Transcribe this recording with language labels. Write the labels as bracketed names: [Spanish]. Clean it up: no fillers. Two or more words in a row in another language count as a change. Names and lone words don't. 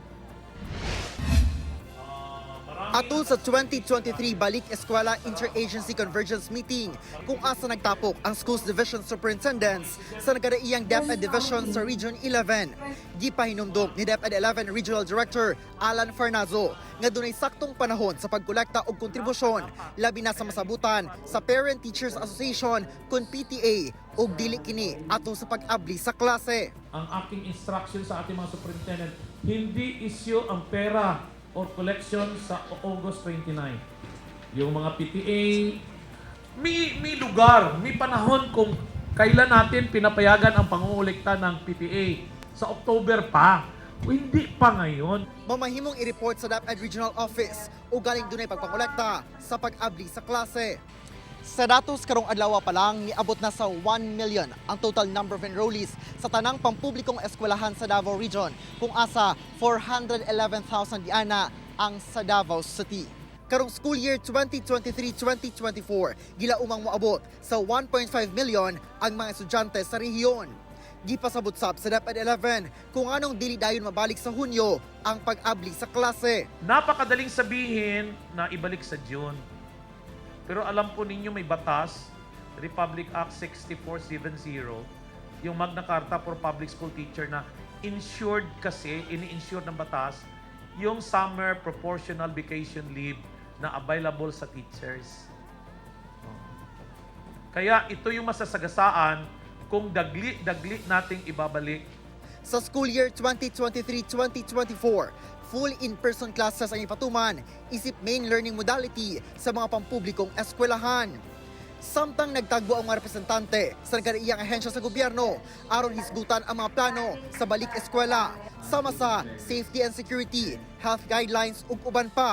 [Cebuano] Atol sa 2023 Balik Eskwela Interagency Convergence Meeting kung asa nagtapok ang Schools Division Superintendents sa nagkadaiyang DepEd Division sa Region 11. Gipahinumdog ni DepEd 11 Regional Director Alan Farnazo nga dunay saktong panahon sa pagkolekta og kontribusyon labi na sa masabutan sa Parent Teachers Association kun PTA ug dili kini ato sa pag-abli sa klase. [Filipino] Ang aking instruction sa ating mga superintendent, hindi issue ang pera or collection sa August 29. Yung mga PTA, may lugar, may panahon kung kailan natin pinapayagan ang pangungulekta ng PTA. Sa October pa, o hindi pa ngayon. [Cebuano] Mamahimong i-report sa DepEd Regional Office o galing dunay pagpangolekta sa pag-abli sa klase. Sa datos karong adlaw pa lang, niabot na sa 1 million ang [English] total number of enrollees [Cebuano] sa tanang pampublikong eskwelahan sa Davao Region, kung asa 411,000 diana ang sa Davao City. Karong [English] school year [Cebuano] 2023-2024, gila umang moabot sa 1.5 million ang mga estudyante sa rehiyon. Gipasabot sab sa DepEd 11 kung anong dili dayon mabalik sa Hunyo ang pag-abli sa klase. [Filipino] Napakadaling sabihin na ibalik sa June. Pero alam po ninyo may batas, Republic Act 6470, yung Magna Carta for Public School Teacher na insured kasi, ini-insure ng batas, yung [English] summer proportional vacation leave [Filipino] na available sa teachers. Kaya ito yung masasagasaan kung dagli nating ibabalik. [Cebuano] Sa [English] school year [Cebuano] 2023-2024, [English] full in-person classes [Cebuano] ang ipatuman, isip [English] main learning modality [Cebuano] sa mga pampublikong eskwelahan. Samtang nagtagbo ang mga representante sa nagkadaiyang ahensya sa gobyerno aron hisgutan ang mga plano sa balik eskwela, sama sa [English] safety and security, health guidelines [Cebuano] ug uban pa.